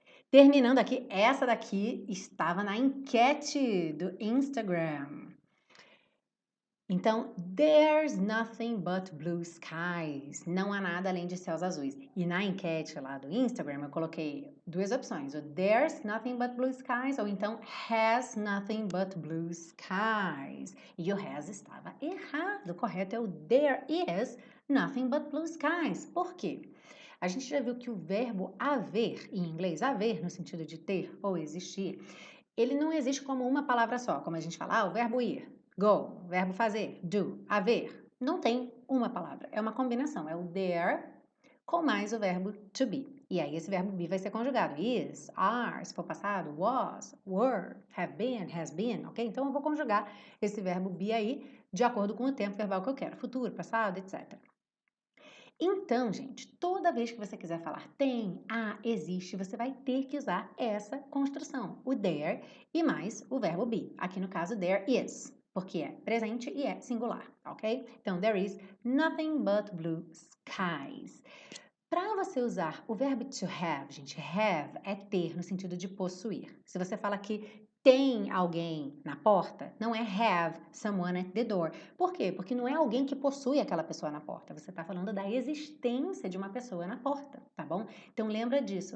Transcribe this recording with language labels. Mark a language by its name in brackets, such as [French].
[Portuguese] Terminando aqui, essa daqui estava na enquete do Instagram. [English] Então, there's nothing but blue skies. [Portuguese] Não há nada além de céus azuis. E na enquete lá do Instagram, eu coloquei duas opções. [English] O there's nothing but blue skies [Portuguese] ou então [English] has nothing but blue skies. [Portuguese] E o has estava errado. O correto é o [English] there is nothing but blue skies. [Portuguese] Por quê? A gente já viu que o verbo haver, em inglês, haver no sentido de ter ou existir, ele não existe como uma palavra só, como a gente fala, o verbo ir, go, o verbo fazer, do, haver. Não tem uma palavra, é uma combinação, é o there com mais o verbo to be. E aí esse verbo be vai ser conjugado, is, are, se for passado, was, were, have been, has been, ok? Então eu vou conjugar esse verbo be aí de acordo com o tempo verbal que eu quero, futuro, passado, etc. Então, gente, toda vez que você quiser falar tem, há, existe, você vai ter que usar essa construção, o there e mais o verbo be. Aqui no caso, [English] there is, [Portuguese] porque é presente e é singular, ok? [English] Então, there is nothing but blue skies. [Portuguese] Para você usar o verbo to have, gente, have é ter no sentido de possuir. Se você fala que tem alguém na porta, não é [English] have someone at the door. [Portuguese] Por quê? Porque não é alguém que possui aquela pessoa na porta. Você está falando da existência de uma pessoa na porta, tá bom? Então lembra disso.